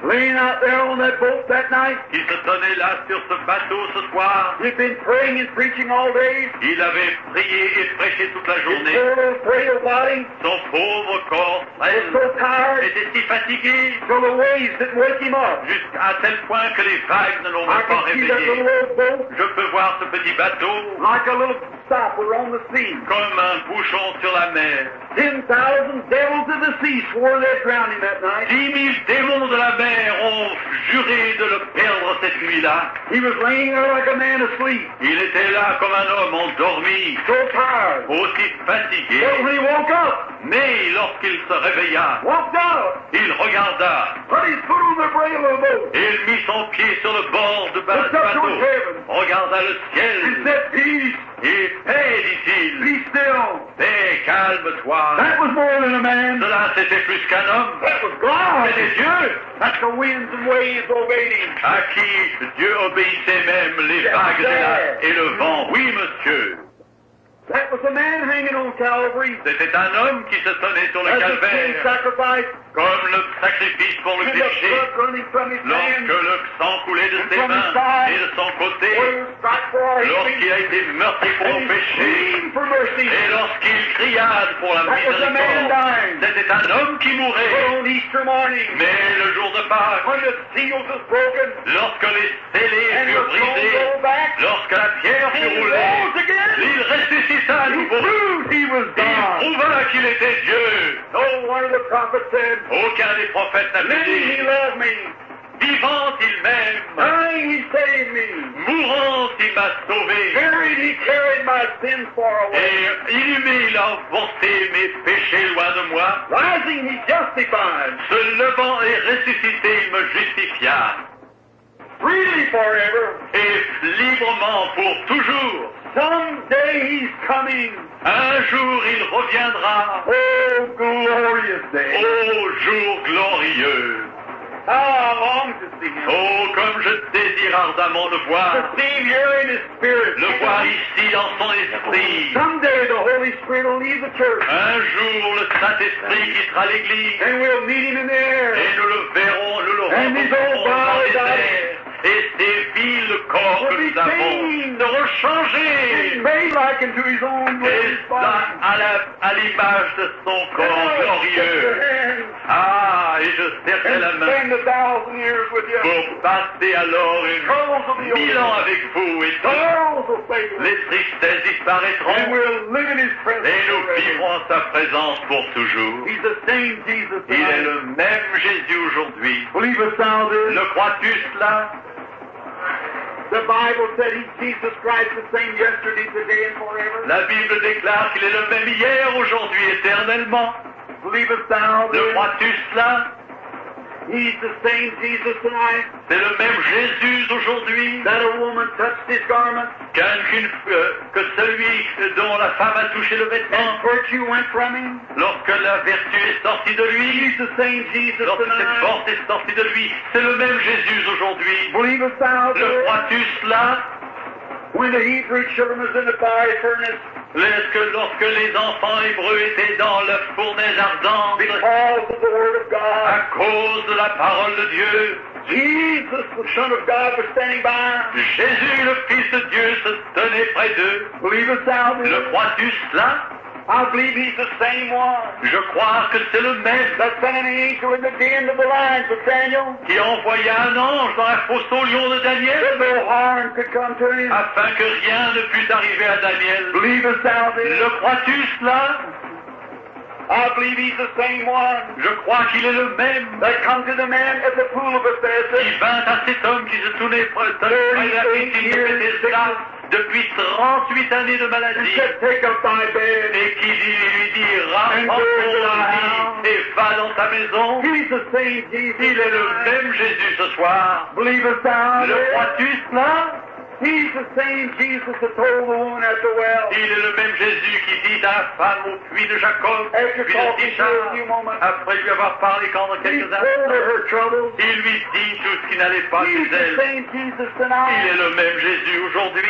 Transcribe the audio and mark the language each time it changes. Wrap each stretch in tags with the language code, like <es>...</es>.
<en>laying out there on that boat that night.</en> <fr>qui se tenait là sur ce bateau ce soir.</fr> <en>He'd been praying and preaching all day.</en> <fr>Il avait prié et prêché toute la</fr> <en>His</en> <fr>journée.</fr> <en>poor frail body</en> <fr>Son pauvre corps</fr> <en>was</en> <fr>frêle</fr> <en>so tired</en> <fr>était si fatigué</fr> <en>till the waves didn't wake him up.</en> <fr>jusqu'à tel point que les vagues ne l'ont même pas</fr> <en>can see that</en> <fr>réveillé.</fr> <en>little old boat</en> <fr>Je peux voir ce petit bateau</fr> <en>like a little stopper on the sea.</en> <fr>comme un bouchon sur la mer.</fr> <en>10,000 devils of the sea swore they'd drown him that night.</en> <fr>10 000 démons de la mer ont juré de le perdre cette nuit-là.</fr> <en>He was laying there like a man asleep,</en> <fr>Il était là comme un homme endormi,</fr> <en>so tired.</en> <fr>aussi fatigué.</fr> <en>But when he woke up,</en> <fr>Mais lorsqu'il se réveilla,</fr> <en>walked out,</en> <fr>il regarda</fr> <en>put his foot on the brail of the boat,</en> <fr>et il mit son pied sur le bord du</fr> <en>looked up</en> <fr>bateau,</fr> <en>towards heaven,</en> <fr>regarda le</fr> <en>and</en> <fr>ciel</fr> <en>said, Peace,</en> <fr>et paix, dit-il,</fr> <en>be still.</en> <fr>paix, calme-toi.</fr> <en>That was more than a man.</en> <fr>Cela c'était plus qu'un homme,</fr> <en>That was God.</en> <fr>c'était Dieu,</fr> <en>That the winds and waves obeyed him.</en> <fr>à qui Dieu obéissait même les vagues et le vent. Oui, monsieur.</fr> <en>That was a man hanging on Calvary.</en> <fr>C'était un homme qui se tenait sur le</fr> <en>As a sin</en> <fr>calvaire,</fr> <en>sacrifice,</en> <fr>comme le sacrifice pour le</fr> <en>and the</en> <fr>péché.</fr> <en>blood running from his</en> <fr>Lorsque</fr> <en>hands,</en> <fr>le sang coulait de ses mains et de son côté,</fr> <en>where he was struck for our</en> <fr>lorsqu'il</fr> <en>healing,</en> <fr>a été meurtri pour</fr> <en>and</en> <fr>nos</fr> <en>he</en> <fr>péchés,</fr> <en>screamed for mercy.</en> <fr>et lorsqu'il cria pour la</fr> <en>That was a man</en> <fr>miséricorde,</fr> <en>dying.</en> <fr>c'était un homme qui</fr> <en>But</en> <fr>mourait.</fr> <en>on Easter morning,</en> <fr>Mais le jour de Pâques,</fr> <en>when the seals was broken,</en> <fr>lorsque les scellés</fr> <en>and the</en> <fr>furent</fr> <en>stone</en> <fr>brisés,</fr> <en>rolled back,</en> <fr>lorsque la pierre</fr> <en>and</en> <fr>fut roulée,</fr> <en>rose again,</en> <fr>il ressuscita à</fr> <en>he</en> <fr>nouveau.</fr> <en>proved he was</en> <fr>Il</fr> <en>God.</en> <fr>prouva qu'il était Dieu.</fr> <en>No one of the prophets said,</en> <fr>Aucun des prophètes n'a pu</fr> <en>living he</en> <fr>dire,</fr> <en>loved me,</en> <fr>vivant il m'aime,</fr> <en>dying he saved me,</en> <fr>mourant il m'a sauvé,</fr> <en>buried he carried my sins far away,</en> <fr>et inhumé il a emporté mes péchés loin de moi,</fr> <en>rising he justified,</en> <fr>se levant et ressuscité il me justifia,</fr> <en>freely forever.</en> <fr>et librement pour toujours.</fr> <en>Someday he's coming.</en> <fr>Un jour il reviendra,</fr> <en>Oh, glorious day.</en> <fr>ô jour glorieux.</fr> <en>How I long to see him.</en> <fr>Oh, comme je désire ardemment le voir,</fr> <en>To see him here in his spirit.</en> <fr>le voir ici dans son esprit.</fr> <en>Someday the Holy Spirit will leave the church,</en> <fr>Un jour le Saint-Esprit quittera l'Église,</fr> <en>and we'll meet him in the air.</en> <fr>et nous le verrons, nous le</fr> <en>And his</en> <fr>rencontrerons</fr> <en>old</en> <fr>dans</fr> <en>body</en> <fr>les airs. Et ces vils corps que</fr> <en>will be</en> <fr>nous avons</fr> <en>changed.</en> <fr>seront</fr> <en>He's</en> <fr>changés.</fr> <en>made like unto his own glorious</en> <fr>ça</fr> <en>body.</en> <fr>à l'image de son corps glorieux. Ah, et je serrai la</fr> <en>And</en> <fr>main</fr> <en>spend 1,000 years with you.</en> <fr>pour passer alors</fr> <en>Troubles will be</en> <fr>1000 ans</fr> <en>over.</en> <fr>avec vous, et</fr> <en>Sorrows will fade away.</en> <fr>les tristesses</fr> <en>And</en> <fr>disparaîtront,</fr> <en>we'll live in his presence</en> <fr>et nous</fr> <en>forever.</en> <fr>vivrons en sa présence pour toujours.</fr> <en>He's the same Jesus</en> <fr>Il est</fr> <en>tonight.</en> <fr>le même Jésus aujourd'hui.</fr> <en>Believe us now this.</en> <fr>Le crois-tu cela?</fr> <en>The Bible said he's Jesus Christ, the same yesterday, today, and forever.</en> <fr>La Bible déclare qu'il est le même hier, aujourd'hui, éternellement.</fr> <en>Believe us now this.</en> <fr>crois-tu cela?</fr> <en>He's the same Jesus tonight.</en> <fr>C'est le même Jésus aujourd'hui</fr> <en>That a woman touched his garment,</en> <fr>que celui dont la femme a touché le vêtement.</fr> <en>and virtue went from him.</en> <fr>Lorsque la vertu est sortie de lui,</fr> <en>He's the same Jesus</en> <fr>lorsque cette</fr> <en>tonight.</en> <fr>force est sortie de lui, c'est le même Jésus aujourd'hui.</fr> <en>Believe us now this.</en> <fr>crois-tu cela?</fr> <en>When the Hebrew children was in the fiery furnace,</en> <fr>Lorsque les enfants hébreux étaient dans la fournaise ardente,</fr> <en>because of the Word of God,</en> <fr>à cause de la parole de Dieu,</fr> <en>Jesus, the Son of God, was standing by.</en> <fr>Jésus, le Fils de Dieu, se tenait près d'eux.</fr> <en>Believe us now.</en> <fr>Le crois-tu cela?</fr> <en>I believe He's the same one</en> <fr>Je crois que c'est le même</fr> <en>that sent an angel in the den of the lions with Daniel,</en> <fr>qui envoya un ange dans la fosse au lion de Daniel,</fr> <en>that no harm could come to him.</en> <fr>afin que rien ne pût arriver à Daniel.</fr> <en>Believe us now.</en> <fr>Le crois-tu cela?</fr> <en>I believe He's the same one</en> <fr>Je crois qu'il est le même</fr> <en>that come to the man at the pool of</en> <fr>qui</fr> <en>Bethesda.</en> <fr>vint à cet homme qui se tenait près de la piscine de Bethesda depuis 38 années de</fr> <en>And</en> <fr>maladie,</fr> <en>said, take up thy bed.</en> <fr>et qui lui dit, rapporte ton lit et va dans ta maison.</fr> <en>He's the same Jesus.</en> <fr>Il est le même Jésus ce soir.</fr> <en>Believe us now.</en> <fr>Le crois-tu cela?</fr> <en>He's the same Jesus that told the woman at the well.</en> <fr>Il est le même Jésus qui dit à la femme au puits de Jacob,</fr> <en>After</en> <fr>puis de</fr> <en>talking to her a</en> <fr>Sichar,</fr> <en>few moments,</en> <fr>après lui avoir parlé pendant</fr> <en>he</en> <fr>quelques</fr> <en>told her</en> <fr>instants,</fr> <en>her troubles.</en> <fr>il lui dit tout ce qui n'allait pas</fr> <en>He's</en> <fr>chez</fr> <en>the</en> <fr>elle.</fr> <en>same Jesus</en> <fr>Il</fr> <en>tonight.</en> <fr>est le même Jésus aujourd'hui.</fr>